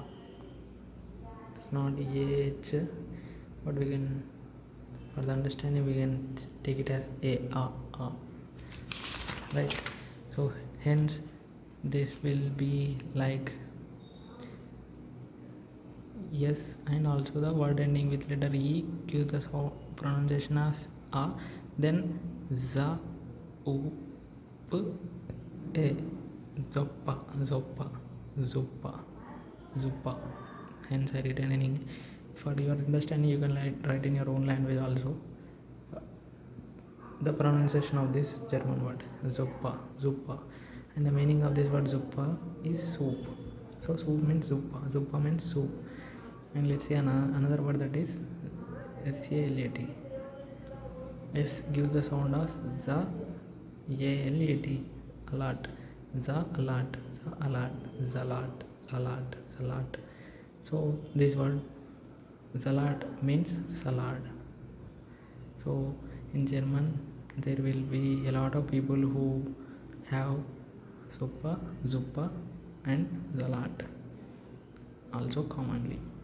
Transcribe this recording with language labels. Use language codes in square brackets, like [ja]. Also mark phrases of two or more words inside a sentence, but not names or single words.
[en] It's not H, but we can, for the understanding, we can take it as A, A, right? So hence this will be like yes, and also the word ending with letter E gives the pronunciation as A. [de] Then za, u, p, e, zoppa, zoppa, zuppa, zuppa. [en] Hence I written in English. For your understanding, you can write in your own language also the pronunciation of this German word [de] zuppa, zuppa. [en] And the meaning of this word zuppa is soup. So soup means [de] zuppa, zuppa [en] means soup. And let's see another word, that is SALAT. [de] S gives the sound as za, ALAT, alat, za, alat, za, alat, zalat, salat, salat. [en] So this word salat means salad. So in German there will be a lot of people who have [de] suppa, zuppa [en] and salat also commonly.